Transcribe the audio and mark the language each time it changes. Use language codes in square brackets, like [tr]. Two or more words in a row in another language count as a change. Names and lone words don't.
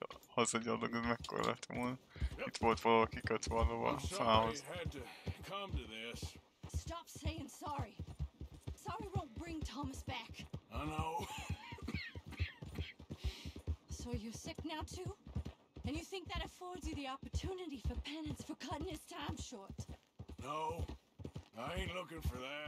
[hu] Hazagyalog, ez mekkora lett volna. Itt volt valahol kikötve a lova a fához. [en] Stop saying sorry. Sorry won't bring Thomas back. I know. So you're sick now too? And you think that affords you the opportunity for penance for cutting his time short? No, I ain't looking for that.